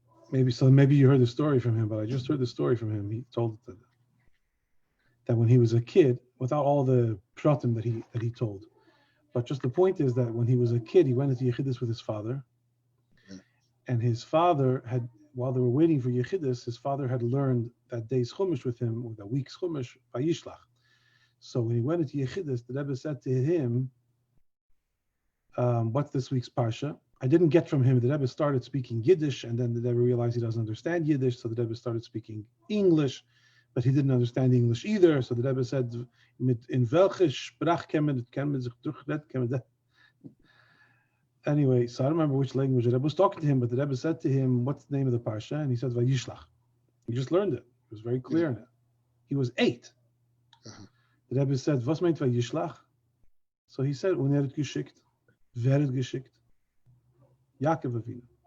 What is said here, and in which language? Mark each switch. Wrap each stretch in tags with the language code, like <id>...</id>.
<en>Maybe you heard the story from him, but I just heard the story from him. He told that when he was a kid, without all the pratim that he told, but just the point is that when he was a kid, he went into Yechidus with his father, and his father had, while they were waiting for Yechidus, his father had learned that day's chumash with him, or that week's chumash by Yishlach. So when he went into Yechidus, the Rebbe said to him, what's this week's parsha? I didn't get from him. The Rebbe started speaking Yiddish, and then the Rebbe realized he doesn't understand Yiddish, so the Rebbe started speaking English, but he didn't understand English either. So the Rebbe said,</en> <yi>"In welche Sprach kann man sich durchredet?"</yi> <en>Anyway, so I don't remember which language the Rebbe was talking to him, but the Rebbe said to him, "What's the name of the parsha?" And he said, "Vayishlach." He just learned it. It was very clear in it. He was 8. Uh-huh. The Rebbe said,</en> <yi>"Was meint Vayishlach?"</yi> <en>So he said,</en> <yi>"Und het geschickt, wer het geschickt? Yaakov Avinu.</yi>